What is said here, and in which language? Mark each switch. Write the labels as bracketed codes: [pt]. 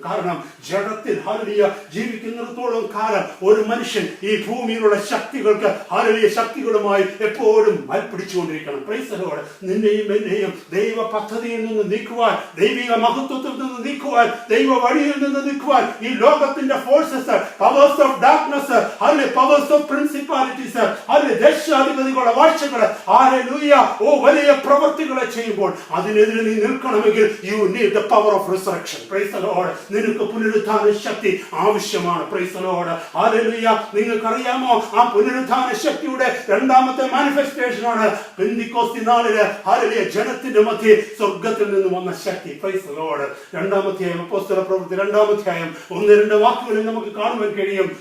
[ml] കാരണം ജഡത്തിൽ ഹല്ലേലൂയ ജീവിക്കുന്നിടത്തോളം കാലം ഒരു മനുഷ്യൻ ഈ ഭൂമിയിലുള്ള ശക്തികൾക്ക് ഹല്ലേലൂയ ശക്തികളുമായി എപ്പോഴും മൽപ്പിടിച്ചുകൊണ്ടിരിക്കണം. [en] Praise the Lord. [ml] നിന്നെയും എന്നെയും ദൈവ പദ്ധതിയിൽ നിന്ന് നീക്കുവാൻ, ദൈവിക മഹത്വത്തിൽ നിന്ന് നീക്കുവാൻ, ദൈവ വഴിയിൽ നിന്ന് നീക്കുവാൻ ഈ ലോകത്തിന്റെ forces [en] powers of darkness, powers of principalities, [ml] ദേശാധിപതികളുടെ വാഴ്ചകള്, ഓ വലിയ പ്രവൃത്തികളെ ചെയ്യുമ്പോൾ അതിനെതിരെ നീ നിൽക്കണമെങ്കിൽ [en] you need the power of resurrection. Praise the Lord. [ml] നിനക്ക് പുനരുത്ഥാന ശക്തി ആവശ്യമാണ്. [en] Praise the Lord. Hallelujah. [ml] നിങ്ങൾക്കറിയാമോ, ആ പുനരുത്ഥാന ശക്തിയുടെ രണ്ടാമത്തെ മാനിഫെസ്റ്റേഷൻ ആണ് പെന്തിക്കോസ്തി നാളില് ജനത്തിന്റെ മധ്യേ സ്വർഗത്തിൽ നിന്ന് വന്ന ശക്തി. [en] Praise the Lord. [ml] രണ്ടാമധ്യായം അപ്പോസ്തല പ്രവൃത്തി 2-ാം 1-2 വാക്കുകളിൽ നമുക്ക് കാണുവാൻ കഴിയും.